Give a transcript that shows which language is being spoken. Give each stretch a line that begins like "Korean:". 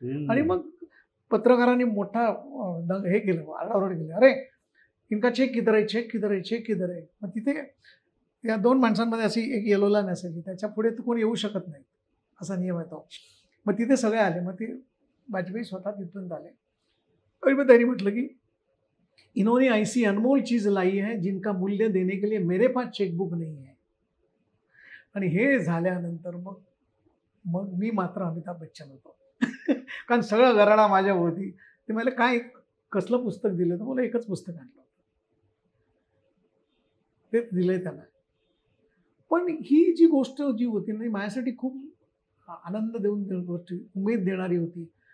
Marathi: आणि मग पत्रकारांनी मोठा हे केलं, आरडाओरड केली,
Hindi: अरे इनका चेक किधर आहे,
Marathi: चेक किधर आहे, चेक किधर आहे. मग तिथे या दोन माणसांमध्ये अशी एक येलो लाईन असायची, त्याच्या पुढे तर कोणी येऊ शकत नाही, असा नियम आहे तो. मग तिथे सगळे आले, मग ते वाजपेयी स्वतः तिथून आले. आणि मग त्यांनी म्हटलं की
Hindi: इन्होंने ऐसी अनमोल चीज लाई है जिनका मूल्य देने के लिए मेरे पास चेकबुक नहीं है.
Marathi: आणि हे झाल्यानंतर मग मी मात्र अमिताभ बच्चन होतो. कारण सगळं घराणा माझ्या होती. ते मला काय कसलं पुस्तक दिलं, तर मला एकच पुस्तक आणलं होतं, तेच दिलंय त्याला. पण ही जी गोष्ट जी होती ना, माझ्यासाठी खूप आनंद देऊन गोष्टी, उमेद देणारी होती.